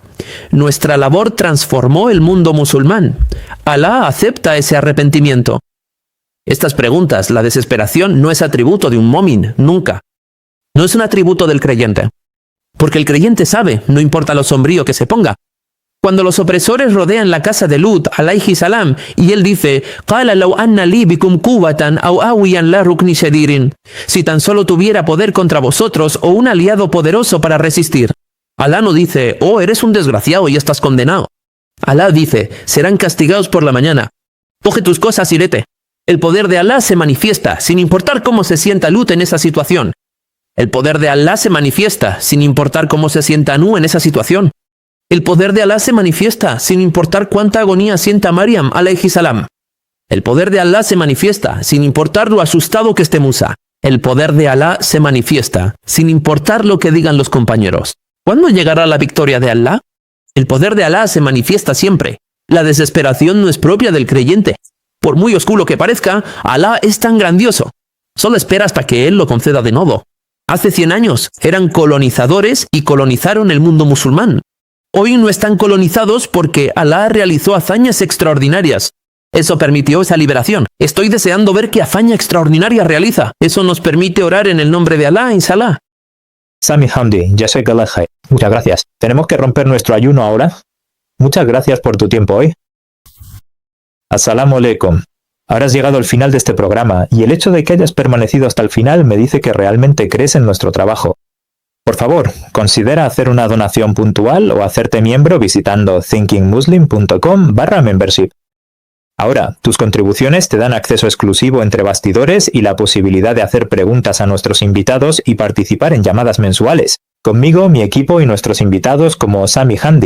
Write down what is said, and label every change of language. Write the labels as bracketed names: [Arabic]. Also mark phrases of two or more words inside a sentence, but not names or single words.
[Spanish] Nuestra labor transformó el mundo musulmán. Alá acepta ese arrepentimiento. Estas preguntas, la desesperación no es atributo de un momin, nunca. No es un atributo del creyente. Porque el creyente sabe, no importa lo sombrío que se ponga. Cuando los opresores rodean la casa de Lut, [Arabic] عليه السلام, [Spanish] y él dice, [Arabic] «قال لو أن لي بكم قوة أو آوي إلى ركن شديد», [Spanish] si tan solo tuviera poder contra vosotros o un aliado poderoso para resistir. Alá no dice, «Oh, eres un desgraciado y estás condenado». Alá dice, «Serán castigados por la mañana. Coge tus cosas y vete». El poder de Alá se manifiesta, sin importar cómo se sienta Lut en esa situación. El poder de Alá se manifiesta, sin importar cómo se sienta Anu en esa situación. El poder de Alá se manifiesta, sin importar cuánta agonía sienta Maryam, [Arabic] عليه السلام. [Spanish] El poder de Alá se manifiesta, sin importar lo asustado que esté Musa. El poder de Alá se manifiesta, sin importar lo que digan los compañeros. ¿Cuándo llegará la victoria de Alá? El poder de Alá se manifiesta siempre. La desesperación no es propia del creyente. Por muy oscuro que parezca, Alá es tan grandioso. Solo espera hasta que Él lo conceda de nuevo. Hace 100 años eran colonizadores y colonizaron el mundo musulmán. Hoy no están colonizados porque Alá realizó hazañas extraordinarias. Eso permitió esa liberación. Estoy deseando ver qué hazaña extraordinaria realiza. Eso nos permite orar en el nombre de Alá, inshallah. Sami Hamdi, [Arabic] جزاك الله خير. [Spanish] Muchas gracias. ¿Tenemos que romper nuestro ayuno ahora? Muchas gracias por tu tiempo hoy. [Arabic] السلام عليكم. [Spanish] Ahora has llegado al final de este programa y el hecho de que hayas permanecido hasta el final me dice que realmente crees en nuestro trabajo. Por favor, considera hacer una donación puntual o hacerte miembro visitando thinkingmuslim.com/membership. Ahora, tus contribuciones te dan acceso exclusivo entre bastidores y la posibilidad de hacer preguntas a nuestros invitados y participar en llamadas mensuales, conmigo, mi equipo y nuestros invitados como Sami Hamdi.